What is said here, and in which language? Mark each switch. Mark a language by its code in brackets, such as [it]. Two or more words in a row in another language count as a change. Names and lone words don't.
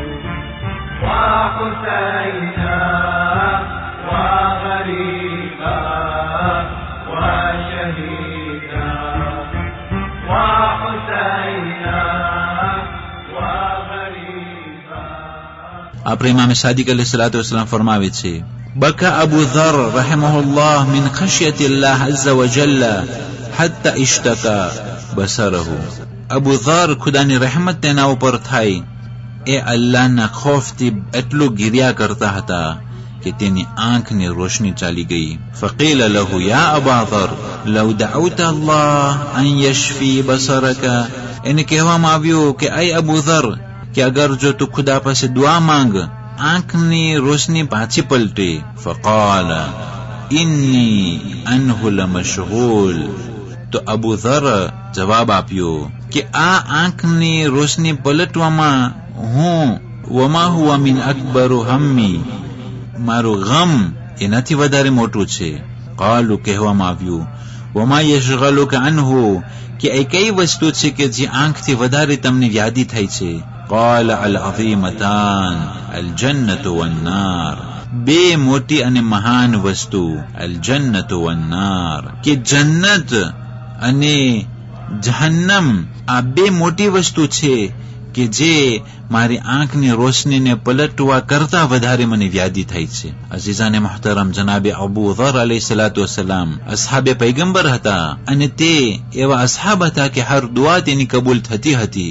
[ar] وحسينا وغريبا وشهيدا. وحسينا وغريبا. [gu] આપણા ઇમામ સાદિક [ar] عليه الصلاة والسلام [gu] ફરમાવે છે, [ar] بكى أبو ذر رحمه الله من خشية الله عز وجل حتى اشتكى بصره. [gu] અબુ ઝર ખુદાની રહમત તેના ઉપર થાય એ અલ્લાહના ખોફથી એટલું ગિર્યા કરતા હતા કે તેની આંખની રોશની ચાલી ગઈ. [ar] فقيل له يا أبا ذر لو دعوت الله أن يشفي بصرك. [gu] એને કહેવામાં આવ્યું કે اے ابو ذر કે અગર જો તું ખુદા પાસે દુઆ માંગ આંખની રોશની પાછી પલટે. [ar] فقال إني عنه لمشغول. [gu] તો અબુ ذر જવાબ આપ્યો કે આ આંખની રોશની પલટવામાં હું [ar] وما هو من أكبر همي [gu] મારું ગમ એનાથી વધારે મોટું છે. قالوا કહેવામાં આવ્યું [ar] وما يشغلك عنه [gu] કે એ કઈ વસ્તુ છે કે જે આંખથી વધારે તમને યાદી થાય છે. [ar] قال العظیمتان الجنة والنار. [gu] બે મોટી અને મહાન વસ્તુ [ar] الجنة والنار [gu] કે જન્નત અને જહન્નમ આ બે મોટી વસ્તુ છે કે જે મારી આંખની રોશનીને પલટવા કરતા વધારે મને વ્યાધિ થાય છે. અઝીઝાને મુહતરમ, જનાબે અબુ ઝર [ar] عليه الصلاة والسلام [gu] અસહાબે પૈગંબર હતા અને તે એવા અસહાબ હતા કે હર દુઆ તેની કબૂલ થતી હતી.